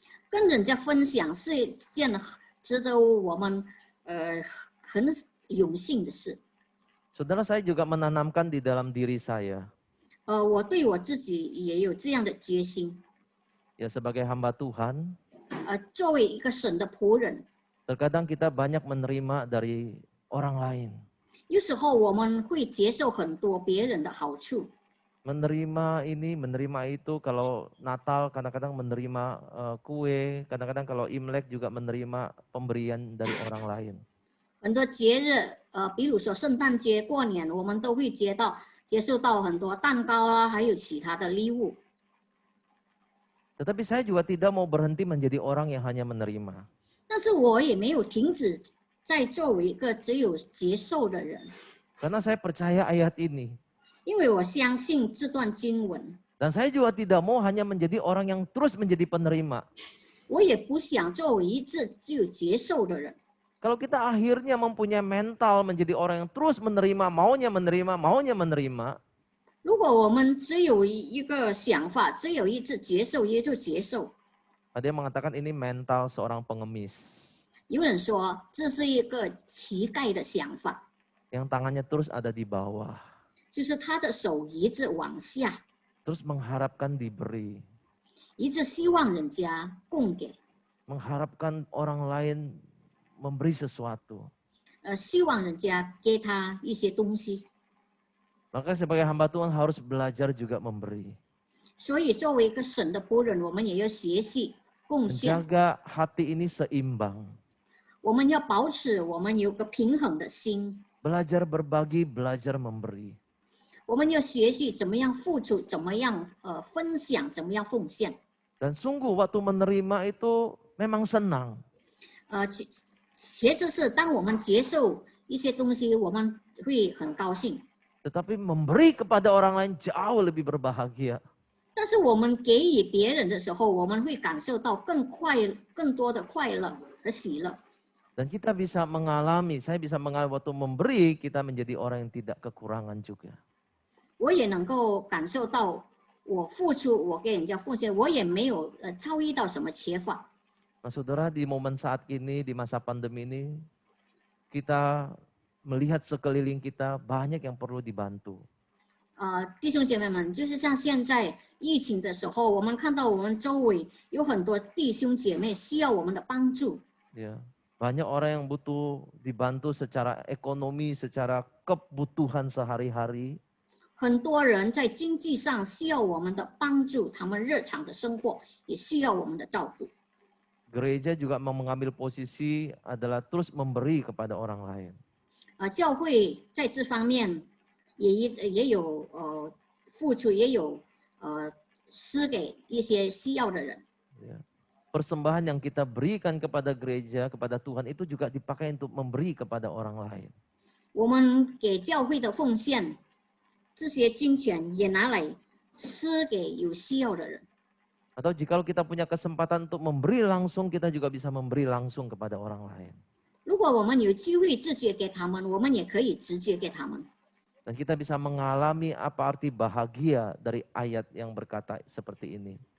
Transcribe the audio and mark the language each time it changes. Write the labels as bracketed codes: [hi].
[zh] 跟人家分享是一件值得我们很荣幸的事。 [id] Saudara, saya juga menanamkan di dalam diri saya. [zh] 我对我自己也有这样的决心。 [id] Ya sebagai hamba Tuhan, [zh] 作为一个神的仆人， [id] terkadang kita banyak menerima dari orang lain. [zh] 有时候我们会接受很多别人的好处。 [id] Menerima ini, menerima itu. Kalau Natal kadang-kadang menerima kue, kadang-kadang kalau Imlek juga menerima pemberian dari orang lain. [zh] 很多节日，比如说圣诞节、过年，我们都会接受到很多蛋糕啊，还有其他的礼物。 [id] Tetapi saya juga tidak mau berhenti menjadi orang yang hanya menerima. [zh] 但是我也没有停止在作为一个只有接受的人， [id] Karena saya percaya ayat ini. [zh] 因为我相信这段经文， [id] Dan saya juga tidak mau hanya menjadi orang yang terus menjadi penerima. [zh] 我也不想作为一直只有接受的人。 [id] Kalau kita akhirnya mempunyai mental menjadi orang yang terus menerima, maunya menerima, [zh] 如果我们只有一个想法，只有一直接受，也就接受。 [id] ada yang mengatakan ini mental seorang pengemis. [zh] 有人说这是一个乞丐的想法， [id] Yang tangannya terus ada di bawah. [zh] 就是他的手一直往下， [id] Terus mengharapkan diberi. [zh] 一直希望人家供给， [id] Mengharapkan orang lain memberi sesuatu. [zh] 希望人家给他一些东西。 [id] Maka sebagai hamba Tuhan harus belajar juga memberi. [zh] 所以作为一个神的仆人，我们也要学习贡献， [id] Menjaga hati ini seimbang. [zh] 我们要保持我们有个平衡的心， [id] Belajar berbagi, belajar memberi. [zh] 我们要学习怎么样付出，怎么样分享，怎么样奉献。 [id] Dan sungguh waktu menerima itu memang senang. [zh] 其实是当我们接受一些东西，我们会很高兴。 [id] Tetapi memberi kepada orang lain jauh lebih berbahagia. [zh] 但是我们给予别人的时候，我们会感受到更多的快乐和喜乐。 [id] Dan kita bisa mengalami, saya bisa mengalami waktu memberi, kita menjadi orang yang tidak kekurangan juga. [zh] 我也能够感受到，我付出，我给人家奉献，我也没有遭遇到什么缺乏。 [id] Nah saudara, di momen saat ini, di masa pandemi ini, kita melihat sekeliling kita banyak yang perlu dibantu. [zh] 弟兄姐妹们，就是像现在疫情的时候，我们看到我们周围有很多弟兄姐妹需要我们的帮助。 [id] Ya, banyak orang yang butuh dibantu secara ekonomi, secara kebutuhan sehari-hari. [zh] 很多人在经济上需要我们的帮助，他们日常的生活也需要我们的照顾。 [id] Gereja juga mau mengambil posisi adalah terus memberi kepada orang lain. [zh] 教会在这方面也有付出，也有施给一些需要的人。 [id] Ya. Persembahan yang kita berikan kepada gereja, kepada Tuhan itu juga dipakai untuk memberi kepada orang lain. [zh] 我们给教会的奉献，这些金钱也拿来施给有需要的人。 [id] Atau jika kita punya kesempatan untuk memberi langsung, kita juga bisa memberi langsung kepada orang lain. [zh] 如果我们有机会直接给他们，我们也可以直接给他们。 [id] Dan kita bisa mengalami apa arti bahagia dari ayat yang berkata seperti ini.